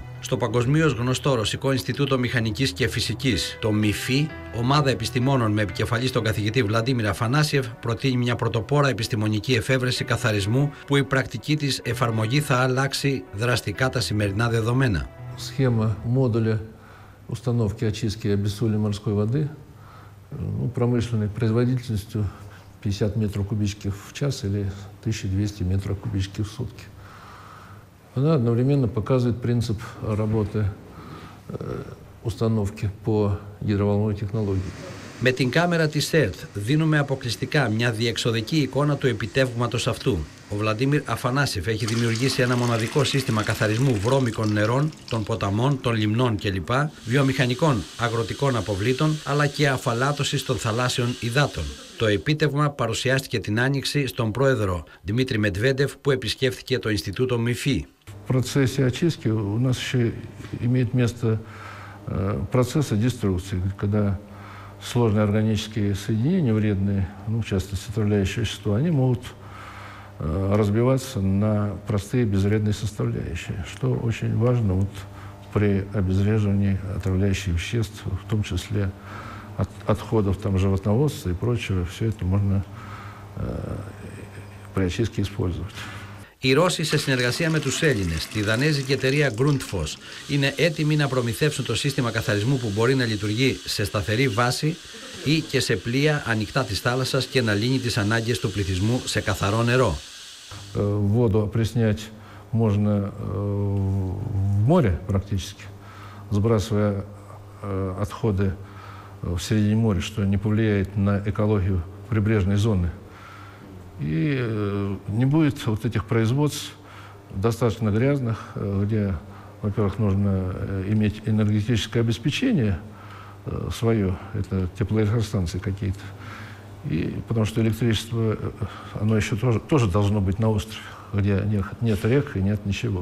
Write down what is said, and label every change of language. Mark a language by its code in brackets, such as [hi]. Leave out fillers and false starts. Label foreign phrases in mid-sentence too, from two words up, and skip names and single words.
[el] Στο παγκοσμίως γνωστό Ρωσικό Ινστιτούτο Μηχανικής και Φυσικής, το ΜΙΦΗ, ομάδα επιστημόνων με επικεφαλή τον καθηγητή Βλαντίμιρ Αφανάσιεφ προτείνει μια πρωτοπόρα επιστημονική εφεύρεση καθαρισμού, που η πρακτική της εφαρμογή θα αλλάξει δραστικά τα σημερινά δεδομένα. [ru] Схема модуля установки очистки и обессоливания морской воды промышленной производительностью 50 метров кубических в час или 1200 метров кубических в сутки. Она одновременно показывает принцип работы установки по гидроволновой технологии. [el] Με την κάμερα της ΕΡΤ δίνουμε αποκλειστικά μια διεξοδική εικόνα του επιτεύγματος αυτού. Ο Βλαντίμιρ Αφανάσιεφ έχει δημιουργήσει ένα μοναδικό σύστημα καθαρισμού βρώμικων νερών, των ποταμών, των λιμνών κλπ, βιομηχανικών αγροτικών αποβλήτων, αλλά και αφαλάτωσης των θαλάσσιων υδάτων. Το επίτευγμα παρουσιάστηκε την Άνοιξη στον πρόεδρο Δημήτρη Μετβέντεφ, που επισκέφθηκε το Ινστιτούτο ΜΙΦΗ. [ru] В процессе очистки у нас еще имеет место процессы деструкции, когда сложные органические соединения, вредные, в частности, отравляющие вещества, они могут разбиваться на простые безвредные составляющие, что очень важно при обезвреживании отравляющих веществ, в том числе отходов животноводства и прочего. Все это можно при очистке использовать. [el] Οι Ρώσοι, σε συνεργασία με τους Έλληνες, τη δανέζικη εταιρεία Grundfos, είναι έτοιμοι να προμηθεύσουν το σύστημα καθαρισμού, που μπορεί να λειτουργεί σε σταθερή βάση ή και σε πλοία ανοιχτά της θάλασσας και να λύνει τις ανάγκες του πληθυσμού σε καθαρό νερό. [ru] Воду опреснять можно в море практически, сбрасывая отходы в середине моря, что не повлияет на экологию прибрежной зоны. И не будет вот этих производств достаточно грязных, где, во-первых, нужно иметь энергетическое обеспечение свое, это теплоэлектростанции какие-то, и потому что электричество, оно еще тоже должно быть на острове, где нет рек и нет ничего.